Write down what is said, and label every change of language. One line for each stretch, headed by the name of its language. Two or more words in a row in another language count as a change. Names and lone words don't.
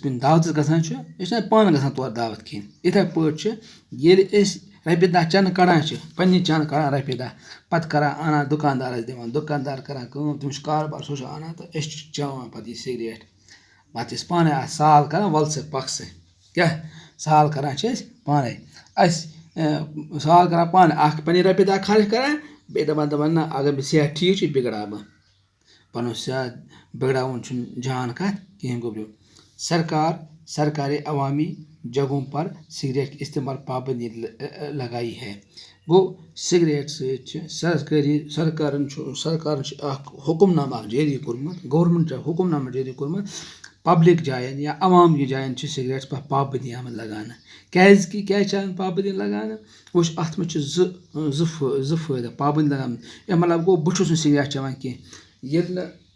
Kashmiri: کُنہِ دعوتَس گژھان چھِ أسۍ چھِنہ پانہٕ گژھان تورٕ دعوت کھیٚنہِ یِتھَے پٲٹھۍ چھِ ییٚلہِ أسۍ رۄپیہِ دَہ چَنٛدٕ کَڑان چھِ پنٛنہِ چَنٛدٕ کَڑان رۄپیہِ دَہ پَتہٕ کَران اَنان دُکاندارَس دِوان دُکاندار کَران کٲم تٔمِس چھُ کاربار سُہ چھُ اَنان تہٕ أسۍ چھِ چٮ۪وان پَتہٕ یہِ سِگریٹ پَتہٕ چھِ أسۍ پانَے اَتھ سال کَران وَلہٕ سا پَکھ سا کیٛاہ سال کَران چھِ أسۍ پانَے اَسہِ سال کَران پانَے اَکھ پنٛنہِ رۄپیہِ دَہ خرٕچ کَران بیٚیہِ دَپان نہ اگر مےٚ صحت ٹھیٖک چھُ یہِ بِگڑاو بہٕ پَنُن صحت بِگڑاوُن چھُنہٕ جان کَتھ کِہیٖنۍ گوٚبریو
Urdu: سرکارے عوامی جگہوں پر سگریٹ کے استعمال پابندی لگائی ہے
Kashmiri: گوٚو سِگریٹ سۭتۍ چھِ سرکارَن چھُ اَکھ حُکُم نامہٕ اَکھ جٲری کوٚرمُت گورمٮ۪نٛٹ چھُ حُکُم نامہٕ جٲری کوٚرمُت پَبلِک جایَن یا عوامگی جایَن چھِ سِگریٹَس پٮ۪ٹھ پابندی آمٕژ لگاونہٕ کیٛازِکہِ کیٛازِ چھِ اَتھ پابندی لگاونہٕ وٕچھ اَتھ منٛز چھِ زٕ فٲیدٕ پابندی لگاونہٕ اَمیُک مطلب گوٚو بہٕ چھُس نہٕ سِگریٹ چٮ۪وان کینٛہہ ییٚلہِ نہٕ